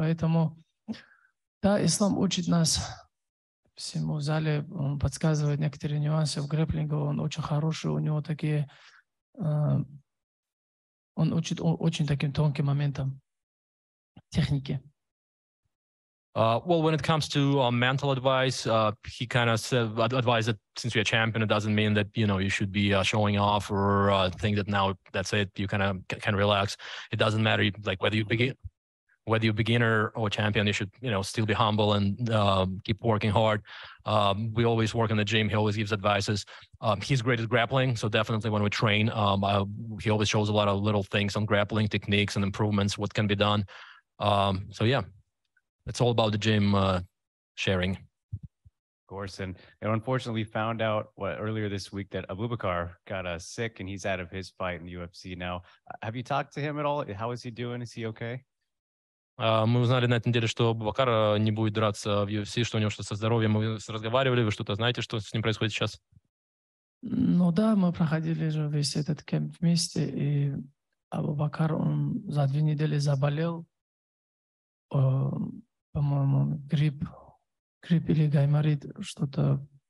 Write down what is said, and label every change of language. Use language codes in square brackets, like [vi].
[ru] Поэтому, да, ислам учит нас всему в зале, он подсказывает некоторые нюансы в грэпплинге, он очень хороший, у него такие, он учит очень таким тонким моментам техники. [en] Well, when it comes to mental advice, he kind of advised that since you're a champion, it doesn't mean that, you should be showing off or think that now that's it. You kind of can relax. It doesn't matter like whether you're beginner or champion, you should, still be humble and keep working hard. We always work in the gym. He always gives advices. He's great at grappling. So definitely when we train, he always shows a lot of little things on grappling techniques and improvements, what can be done. So yeah, it's all about the gym sharing. Of course. And unfortunately found out earlier this week that Abubakar got sick and he's out of his fight in the UFC now. Have you talked to him at all? How is he doing? Is he okay? [ru] Мы узнали на этой неделе, что Бубакар не будет драться в UFC, что у него что-то со здоровьем. Мы разговаривали, вы что-то знаете, что с ним происходит сейчас? Да, мы проходили же весь этот кемп вместе, и Абубакар, он за 2 недели заболел, по-моему, грипп или гайморит, что-то.